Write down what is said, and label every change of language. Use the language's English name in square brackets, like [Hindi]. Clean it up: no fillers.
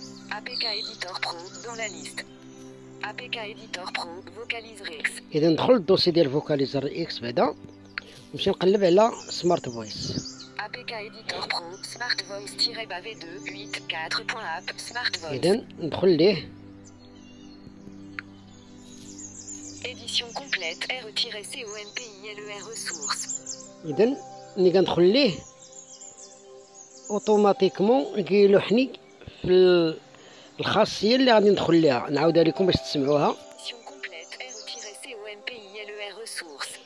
[French] APK Editor Pro dans la liste. APK Editor Pro. Vocaliser X. [Arabic] إذا ندخل الدوسي ديال فوكاليزر اكس بعدا نمشي نقلب على سمارت فويس. [English] APK Editor Pro. Smart Voice-V2 8.4.app. Smart Voice. [Arabic] إذا ندخل ليه. [French] Édition complète R-COMPILER ressources. [Arabic] إذا ملي كندخل ليه اوتوماتيكمون كيلوحني في الخاصية اللي غادي ندخل ليها. نعاودها لكم باش تسمعوها. [French] Édition complète R-COMPILER ressources.